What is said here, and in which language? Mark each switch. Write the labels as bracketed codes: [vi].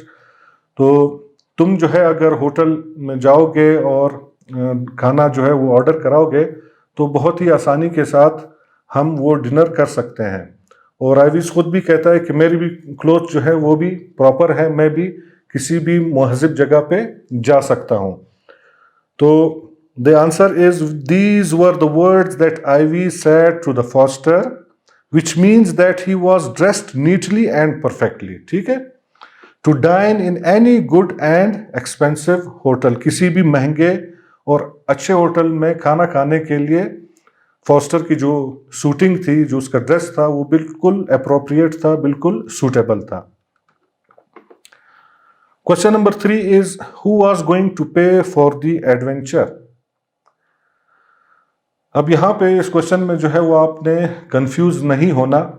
[hi] तो तुम जो है अगर होटल में जाओगे और खाना जो है वो ऑर्डर कराओगे तो बहुत ही आसानी के साथ हम वो डिनर कर सकते हैं. और आइविस खुद भी कहता है कि मेरी भी क्लोथ जो है वो भी प्रॉपर है, मैं भी किसी भी मुहज्जब जगह पे जा सकता हूँ. [en] तो the answer is these were the words that Ivy said to the Foster, which means that he was dressed neatly and perfectly. [hi] ठीक है? [en] To dine in any good and expensive hotel. [hi] किसी भी महंगे और अच्छे होटल में खाना खाने के लिए फॉस्टर की जो सूटिंग थी, जो उसका ड्रेस था, वो बिल्कुल अप्रोप्रिएट था, बिल्कुल सूटेबल था. [en] Question number 3 is who was going to pay for the adventure? [hi] अब यहाँ पे इस क्वेश्चन में जो है वो आपने कंफ्यूज नहीं होना.